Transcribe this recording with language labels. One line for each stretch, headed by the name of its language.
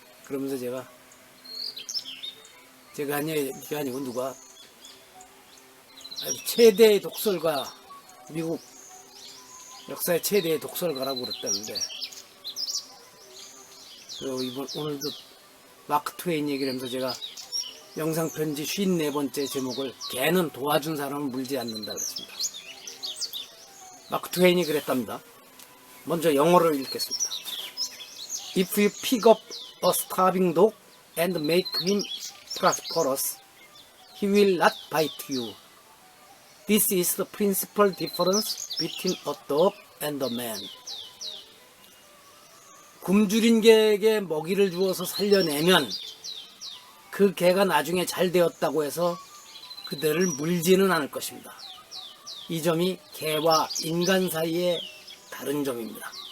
Korean: 그러면서 제가 아니고 누가 최대의 독설가, 미국 역사의 최대의 독설가라고 그랬다는데, 오늘도 마크 트웨인 얘기를 하면서 제가 영상편지 54번째 제목을 개는 도와준 사람을 물지 않는다 그랬습니다. 마크 트웨인이 그랬답니다. 먼저 영어를 읽겠습니다.
English: If you pick up a starving dog and make him prosperous, he will not bite you. This is the principal difference between a dog and a man.
Korean: 굶주린 개에게 먹이를 주어서 살려내면 그 개가 나중에 잘 되었다고 해서 그들을 물지는 않을 것입니다. 이 점이 개와 인간 사이의 다른 점입니다.